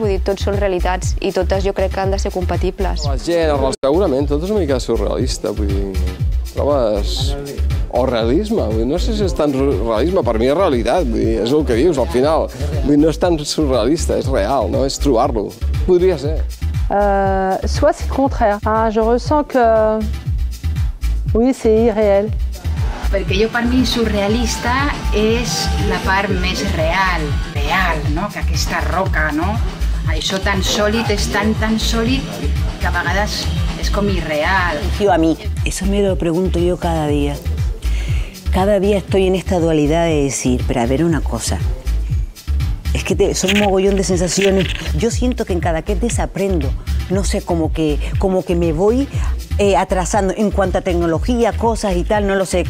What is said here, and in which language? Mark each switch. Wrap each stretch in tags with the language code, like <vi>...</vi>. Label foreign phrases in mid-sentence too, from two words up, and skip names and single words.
<ca>Vull dir, tots són realitats i totes jo crec que han de ser compatibles. La gent, segurament, tot és una mica surrealista. Vull dir, trobes... O realisme, no sé si és tan realisme, per mi és realitat, és el que dius al final. No és tan surrealista, és real, no? És trobar-lo. Podria ser.</ca> <fr>Soit c'est contraire. Je ressens que oui, c'est irréel.</fr> <ca>Perquè jo per mi surrealista és la part més real, no? Que aquesta roca, no? Això tan sòlid, és tan sòlid que a vegades és com irreal.</ca> <es>A mí, eso me lo pregunto yo cada día. Cada día estoy en esta dualidad de decir, pero a ver una cosa, es que son un mogollón de sensaciones. Yo siento que en Cadaqués desaprendo, no sé, como que me voy atrasando en cuanto a tecnología, cosas y tal, no lo sé.</es>